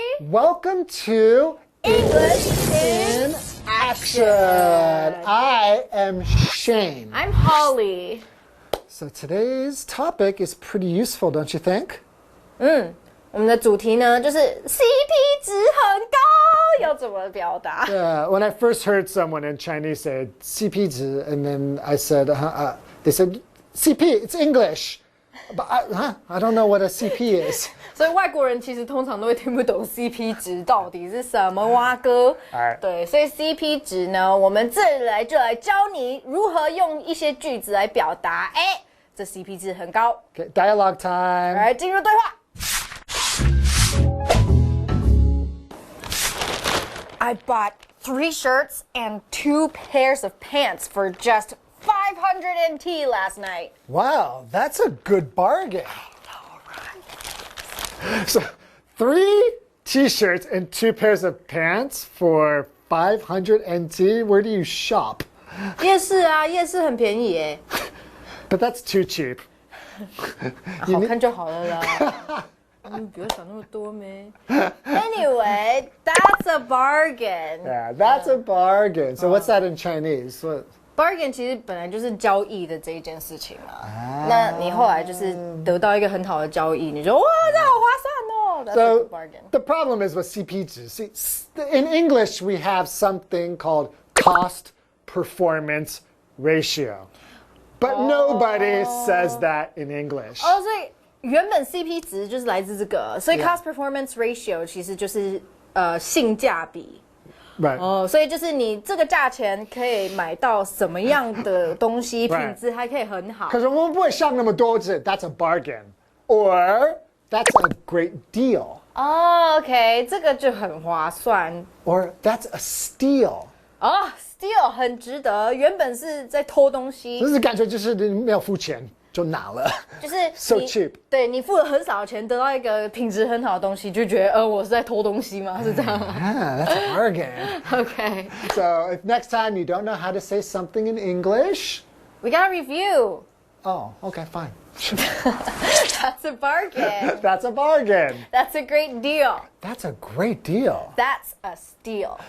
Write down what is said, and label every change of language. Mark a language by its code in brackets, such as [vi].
[en] Welcome to English in Action. I am Shane. I'm Holly. So today's topic is pretty useful, don't you think? [zh] 我们的主题呢就是 CP 值很高，要怎么表达？ [en] Yeah, when I first heard someone in Chinese say CP 值, and then I said, they said CP, it's English. But I don't know what a CP is. [zh] 所以外国人其实通常都会听不懂 CP 值到底是什么蛙哥。对，所以 CP 值呢，我们这里就来教你如何用一些句子来表达。这 CP 值很高。 [en] Okay, dialogue time. [zh] 来进入对话。 [en] I bought 3 shirts and 2 pairs of pants for just 500 NT last night. Wow, that's a good bargain. So 3 t-shirts and 2 pairs of pants for 500 NT? Where do you shop? [zh] 夜市啊，夜市很便宜耶。 [en] But that's too cheap. [zh] 好看就好了啦。不要想那么多咩。 [en] Anyway, that's a bargain. Yeah, that's a bargain. So what's that in Chinese? What? [zh] Bargain 其实本来就是交易的这一件事情嘛。那你后来就是得到一个很好的交易，你就哇，这好划算哦。 [en] That's a good bargain. The problem is with CP 值. See, in English, we have something called cost performance ratio. But nobody says that in English. [zh] 所以原本 CP 值就是来自这个，所以 cost performance ratio 其实就是性价比。 [en] Right. [zh] 所以就是你这个价钱可以买到什么样的东西，品质还可以很好。可是我们不会想那么多字 [en] That's a bargain, or that's a great deal. [zh] OK， 这个就很划算。 [en] Or that's a steal. [zh] Steal 很值得，原本是在偷东西，就是感觉就是你没有付钱就拿了，就是 [en] so cheap. [zh] 对你付了很少的钱，得到一个品质很好的东西，就觉得我是在偷东西吗？是这样吗？ [en] That's a bargain. OK. So if next time you don't know how to say something in English, We gotta review. oh, okay, fine. That's a bargain. That's a bargain. That's a great deal. That's a great deal. That's a steal.